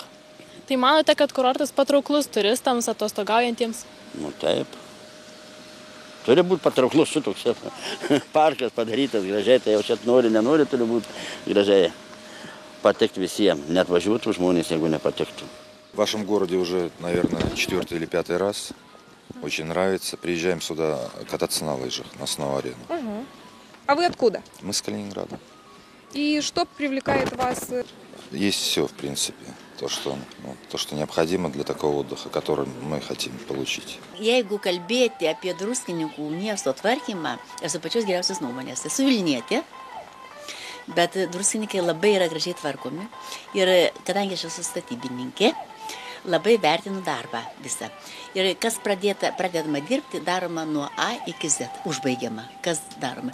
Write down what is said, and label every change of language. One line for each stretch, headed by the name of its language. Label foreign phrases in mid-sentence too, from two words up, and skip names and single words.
Lithuanian: Tai manote, kad kurortas patrauklus turistams atostogaujantiems? Nu taip, turi būti patrauklus šitoks parkas padarytas gražiai, tai jau čia nenori, turi būti gražiai. Патекти всем, не отвожу жмонись, если не патекту.
Russian: В вашем городе уже, наверное, 4-й или 5-й раз. Очень нравится. Приезжаем сюда кататься на лыжах, на сноу-арену. Угу. А вы откуда? Мы с Калининграда. И что привлекает вас? Есть все, в принципе. То, что необходимо для такого отдыха, который мы хотим получить.
Lithuanian: Jeigu kalbėti apie Druskininkų miesto tvarkymą, esu pačios geriausios nuomonės. Esu Vilnietė. Bet druskininkai labai yra gražiai tvarkomi ir kadangi aš esu statybininkė, labai vertinu darbą visą. Ir kas pradedama dirbti, daroma nuo A iki Z, užbaigiama, kas daroma.